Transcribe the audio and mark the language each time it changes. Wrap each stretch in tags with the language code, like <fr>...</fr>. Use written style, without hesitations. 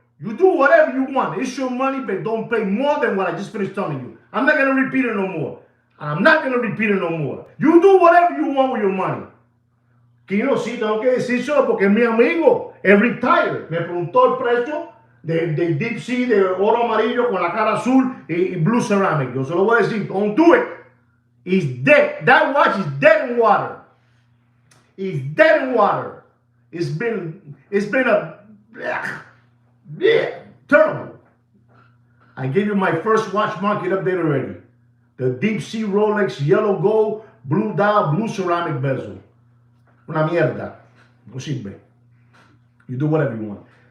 <en>You do whatever you want. It's your money, but don't pay more than what I just finished telling you. I'm not gonna repeat it no more. You do whatever you want with your money.</en> <es>Kino, sí, tengo que decírselo porque es mi amigo. Es retired. Me preguntó el precio de Deep Sea, de oro amarillo con la cara azul y</es> <en>blue ceramic.</en> <es>Yo se lo voy a decir.</es> <en>Don't do it. He's dead. That watch is dead in water. It's dead in water. It's been terrible. I gave you my first watch market update already. The Deep Sea Rolex yellow gold, blue dial, blue ceramic bezel.</en> <es>Una mierda. No sirve.</es> <en>You do whatever you want.</en>